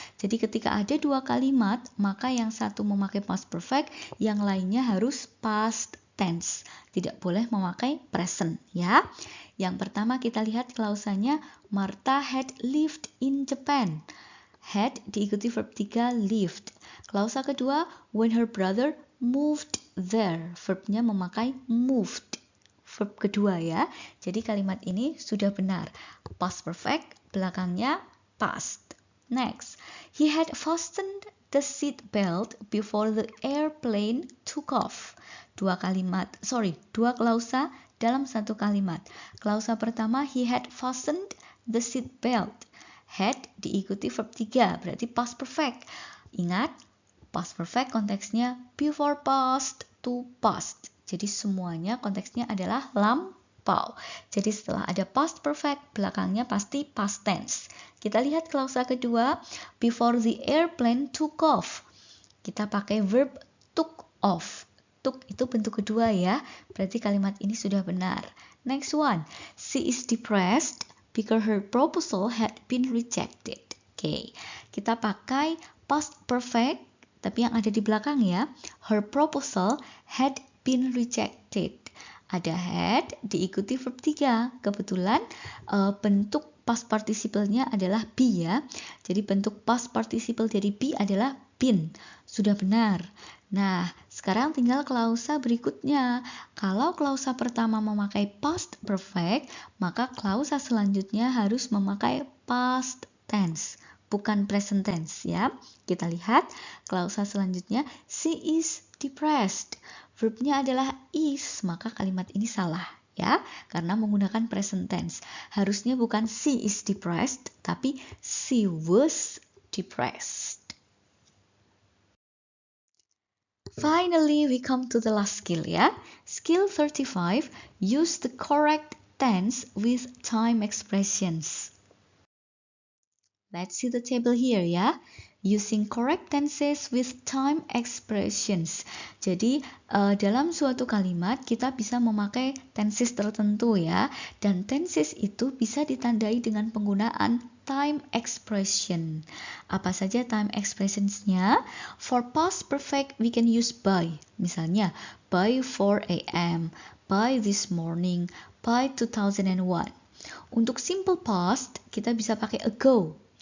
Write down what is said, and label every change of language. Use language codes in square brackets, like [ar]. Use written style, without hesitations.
[id] Jadi ketika ada dua kalimat, maka yang satu memakai past perfect, yang lainnya harus past tense. Tidak boleh memakai present ya. Yang pertama kita lihat klausanya, [en] Martha had lived in Japan. [id] Had diikuti verb 3 lived. Klausa kedua, [en] when her brother moved there. [id] Verbnya memakai moved. Verb kedua ya. Jadi kalimat ini sudah benar. Past perfect, belakangnya past. [en] Next, he had fastened the seat belt before the airplane took off. [id] Dua klausa dalam satu kalimat. Klausa pertama, [en] he had fastened the seat belt. [id] Had diikuti verb 3, berarti past perfect. Ingat, past perfect konteksnya before past to past. Jadi semuanya konteksnya adalah lampau. Jadi setelah ada past perfect, belakangnya pasti past tense. Kita lihat klausa kedua, [en] before the airplane took off. [id] Kita pakai verb took off. Took itu bentuk kedua ya, berarti kalimat ini sudah benar. [en] Next one, she is depressed because her proposal had been rejected. [id] Oke, kita pakai past perfect, tapi yang ada di belakang ya. [en] Her proposal had been rejected. [id] Ada had diikuti verb 3. Kebetulan bentuk past participle-nya adalah be ya. Jadi bentuk past participle dari be adalah been. Sudah benar. Nah, sekarang tinggal klausa berikutnya. Kalau klausa pertama memakai past perfect, maka klausa selanjutnya harus memakai past tense, bukan present tense ya. Kita lihat klausa selanjutnya, [en] she is depressed. [id] Verbnya adalah is, maka kalimat ini salah ya, karena menggunakan present tense. Harusnya bukan [en] she is depressed, [id] tapi [en] she was depressed. Finally, we come to the last skill ya. Skill 35, use the correct tense with time expressions. Let's see the table here ya. Using correct tenses with time expressions. [id] Jadi dalam suatu kalimat kita bisa memakai tenses tertentu ya. Dan tenses itu bisa ditandai dengan penggunaan time expression. Apa saja time expressionsnya? [en] For past perfect we can use by. [id] Misalnya [en] by 4 a.m., by this morning, by 2001. [id] Untuk simple past kita bisa pakai ago.